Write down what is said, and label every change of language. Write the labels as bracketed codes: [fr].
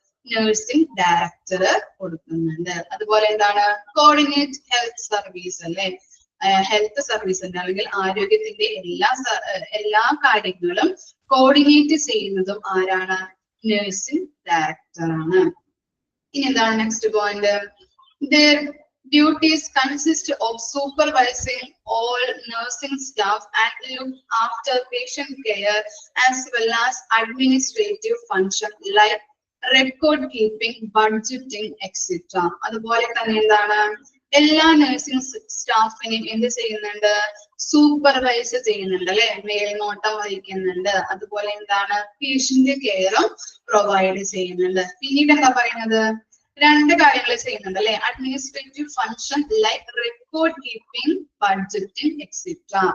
[ml] Nursing director കൊടുക്കുന്നുണ്ട്. അതുപോലെ എന്താണ്? കോർഡിനേറ്റ് ഹെൽത്ത് സർവീസ് അല്ലെ, ഹെൽത്ത് സർവീസിന്റെ അല്ലെങ്കിൽ ആരോഗ്യത്തിന്റെ എല്ലാ കാര്യങ്ങളും കോർഡിനേറ്റ് ചെയ്യുന്നതും ആരാണ്? നഴ്സിംഗ് ഡയറക്ടർ ആണ്. ഇനി എന്താണ് next point? [en] Their duties consist of supervising all nursing staff and look after patient care as well as administrative functions like record keeping, budgeting, etc. [ml] അതുപോലെ തന്നെ എന്താണ്? എല്ലാ നഴ്സിംഗ് സ്റ്റാഫിനെയും എന്ത് ചെയ്യുന്നുണ്ട്? സൂപ്പർവൈസ് ചെയ്യുന്നുണ്ട് അല്ലെ, മേൽനോട്ടം വഹിക്കുന്നുണ്ട്. അതുപോലെ എന്താണ്? പേഷ്യന്റ് കെയറും പ്രൊവൈഡ് ചെയ്യുന്നുണ്ട്. പിന്നീട് എന്താ പറയുന്നത്? രണ്ട് കാര്യങ്ങൾ ചെയ്യുന്നുണ്ട് അല്ലെ, [en] Administrative function like record keeping, budgeting etcetera.